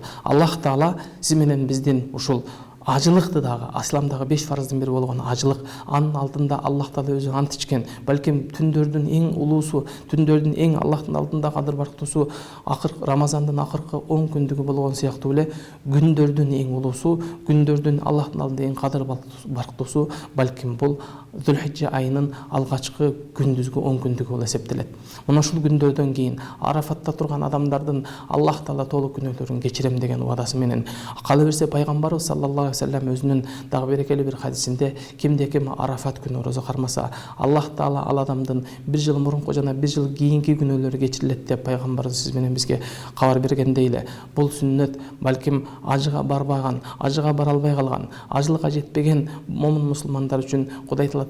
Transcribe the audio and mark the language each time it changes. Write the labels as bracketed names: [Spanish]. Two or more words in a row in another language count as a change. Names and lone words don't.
[Kyrgyz] Аллах Таала сиз менен биздин ушул ажылыкты дагы, исламдагы 5 фарздын бири болгон ажылык, анын алдында Аллах Таала өзү ант ичкен, балким түндөрдүн эң улуусу, түндөрдүн эң Аллахтын алдында кадыр бартуусу Рамазандын акыркы 10 күндүгү болгон сыяктуу эле күндөрдүн эң улуусу, күндөрдүн Аллахтын алдында эң кадыр бартуусу балким бул Зүлхиджа айынын алгачкы күндүзгү 10 күндүгү болуп эсептелет. Мына ушул күндөрдөн кийин Арафатта турган адамдардын Аллах Таала толук күнөөлөрүн кечирем деген убадасы менен, кала берсе пайгамбарыбыз [Arabic] صلى الله عليه وسلم [Kyrgyz] өзүнүн дагы берекелүү бир хадисинде, кимде ким Арафат күнү орозо кармаса, Аллах Таала ал адамдын 1 жыл мурунку жана 1 жыл кийинки күнөөлөрү кечирилет деп пайгамбарыбыз сиз менен бизге кабар бергендей эле, бул сүннөт балким ажыга барбаган, ажыга бара албай калган, ажылыкка жетпеген момун мусулмандар үчүн Кудай Таала